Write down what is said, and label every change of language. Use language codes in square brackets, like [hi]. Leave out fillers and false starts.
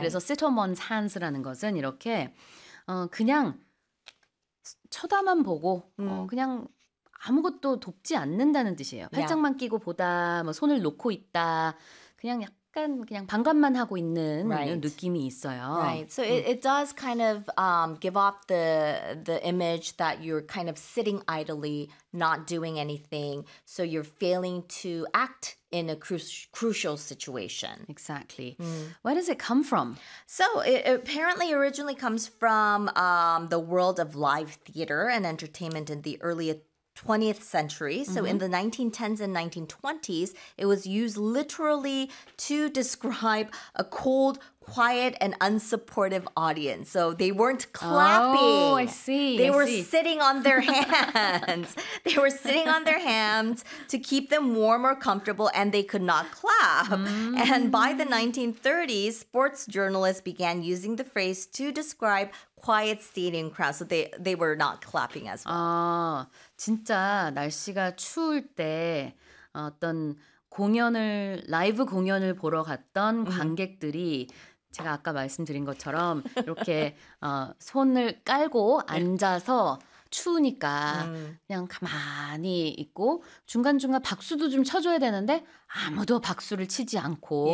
[ko] 그래서 [en] sit on one's hands [ko] 라는 것은 이렇게 그냥 쳐다만 보고 그냥 아무것도 돕지 않는다는 뜻이에요. 팔짱만 [en] yeah. [ko] 끼고 보다, 뭐 손을 놓고 있다, 그냥 약간 그냥 방관만 하고 있는 [en] right. [ko] 느낌이 있어요. [en] Right. So it does kind of give off the image that you're kind of sitting idly, not doing anything. So you're failing to act in a crucial situation. Exactly. Where does it come from? So it apparently originally comes from the world of live theater and entertainment in the early 20th century. So in the 1910s and 1920s, it was used literally to describe a cold, quiet, and unsupportive audience. So they weren't clapping. Oh, I see. They were see. Sitting on their hands. They were sitting on their hands to keep them warm or comfortable, and they could not clap. And by the 1930s, sports journalists began using the phrase to describe quiet stadium crowds. So they were not clapping as well. [ko] 진짜 날씨가 추울 때 어떤 공연을 라이브 공연을 보러 갔던 관객들이 제가 아까 말씀드린 것처럼 이렇게 손을 깔고 앉아서 추우니까 그냥 가만히 있고 중간중간 박수도 좀 쳐줘야 되는데 아무도 박수를 치지 않고